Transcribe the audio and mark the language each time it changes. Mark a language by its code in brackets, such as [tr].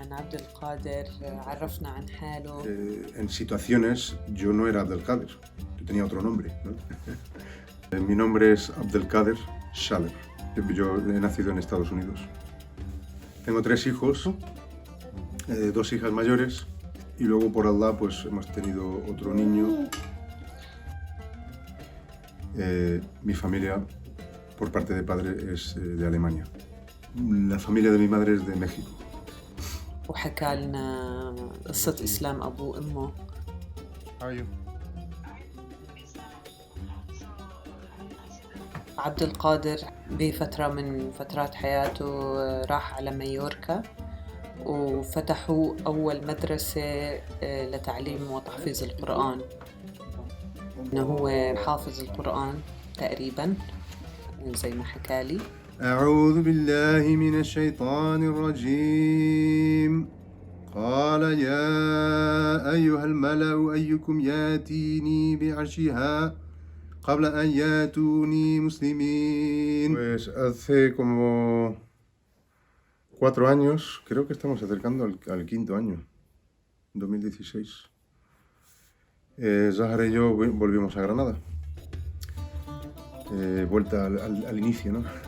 [ar] عن عبد القادر عرفنا عن حاله. [es] En situaciones yo no era Abdelkader, yo tenía otro nombre, ¿no? Mi nombre es Abdelkader Shaler. Yo he nacido en Estados Unidos. Tengo 3 hijos, 2 hijas mayores y luego por Allah pues hemos tenido otro niño. Mi familia por parte de padre es de Alemania. La familia de mi madre es de México. [ar] وحكى لنا قصة إسلام أبوه وأمه. [en] How are you? [ar] عبد القادر بفترة من فترات حياته راح على مايوركا وفتحوا أول مدرسة لتعليم وتحفيظ القرآن. إنه هو حافظ القرآن تقريباً زي ما حكى لي. أعوذ بالله من الشيطان الرجيم. قال يا أيها الملأ أيكم ياتيني بعرشها قبل أن ياتوني مسلمين. [es] Pues hace como 4 años, creo que estamos acercando al 5.º año, 2016. Zahara y yo volvimos a Granada. Vuelta al inicio, ¿no?